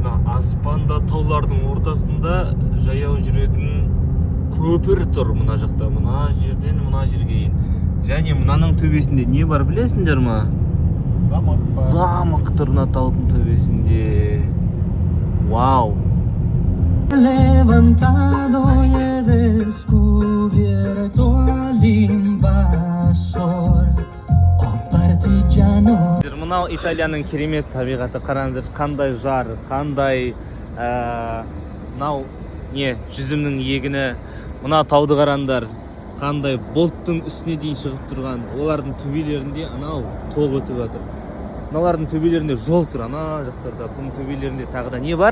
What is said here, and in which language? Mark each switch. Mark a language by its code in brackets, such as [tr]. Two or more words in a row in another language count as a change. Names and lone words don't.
[kk] Аспанда таулардың ортасында жаяу жүретін көпір тұр мына жақта. Мына жерден мына жерге дейін. Және мынаның төбесінде не бар білесіңдер ма? Замок тұр мына таудың төбесінде. Вау! [es] Levantado y he descubierto al invasor. [it] Oh partigiano. [kk] Мынау Италияның керемет табиғаты, қараңыздар, қандай жар, қандай мынау не жүзімнің егіні, мына тауды қараңдар, қандай бұлттың үстіне дейін шығып тұрған, олардың төбелерінде анау тоқ өтіп жатыр. Мыналардың төбелерінде жол тұр, ана жақтарда, бұның төбелерінде тағы да не бар?